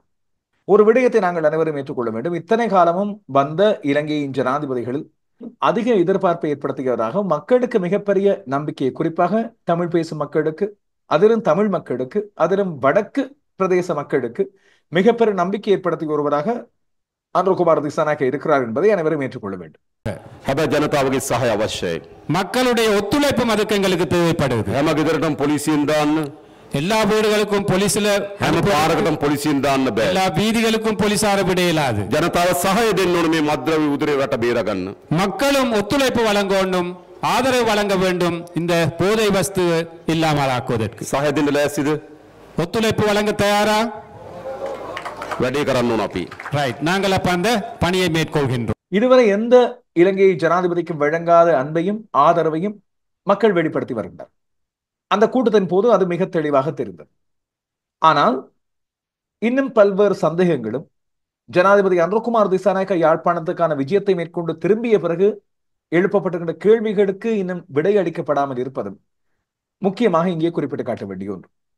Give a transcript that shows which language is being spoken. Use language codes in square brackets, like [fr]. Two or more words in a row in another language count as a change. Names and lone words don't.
[ta] ஒரு விடயத்தை நாங்கள் அனைவரும் ஏற்றுக்கொள்ள வேண்டும். இத்தனை காலமும் வந்த இலங்கையின் ஜனாதிபதிகளில் அதிக எதிர்பார்ப்பை ஏற்படுத்தியவராக மக்களுக்கு மிகப்பெரிய நம்பிக்கையை, குறிப்பாக தமிழ் பேசும் மக்களுக்கு, அதிலும் தமிழ் மக்களுக்கு, அதிலும் வடக்கு பிரதேச மக்களுக்கு மிகப்பெரிய நம்பிக்கை ஏற்படுத்திய ஒருவராக அனுரகுமார் திசாநாயக்க இருக்கிறார் என்பதை அனைவரும் ஏற்றுக்கொள்ள வேண்டும். [si] ජනතාවගේ සහය අවශ්‍යයි. [ta] மக்களுடைய ஒத்துழைப்பு அதுக்கு எங்களுக்கு தேவைப்படுது. [si] හැම ගෙදරටම පොලිසියෙන් දාන්න, [ta] எல்லா வீடுகளுக்கும் போலீஸ்ல [si] හැම පාරකටම පොලිසියෙන් දාන්න බෑ. [ta] எல்லா வீதிகளுக்கும் போலீசார விட இயலாது. [si] ජනතාව සහය දෙන්න ඕනේ මේ මද්ද්‍රව්‍ය උදුරේ රට බේරගන්න. [ta] மக்களும் ஒத்துழைப்பு வழங்க வேண்டும், ஆதரவு வழங்க வேண்டும் இந்த போதை வஸ்து இல்லாமல் ஆக்குவதற்கு. [si] සහය දෙන්න ලෑස්තිද? [ta] ஒத்துழைப்பு வழங்க தயாரா? [si] වැඩේ කරන්න ඕන අපි. [ta] ரைட், நாங்கள் அப்ப அந்த பணியை மேற்கொள்கின்றோம். இதுவரை எந்த இலங்கை ஜனாதிபதிக்கு வழங்காத அன்பையும் ஆதரவையும் மக்கள் வெளிப்படுத்தி வருகின்றனர். அந்த கூட்டத்தின் போது அது மிக தெளிவாக தெரிந்தது. ஆனால் இன்னும் பல்வேறு சந்தேகங்களும் ஜனாதிபதி அனுரகுமார் திசாநாயக்க யாழ்ப்பாணத்துக்கான விஜயத்தை மேற்கொண்டு திரும்பிய பிறகு எழுப்பப்பட்டிருக்கின்ற கேள்விகளுக்கு இன்னும் விடை அளிக்கப்படாமல் இருப்பதும் முக்கியமாக இங்கே குறிப்பிட்டு காட்ட வேண்டிய ஒன்று.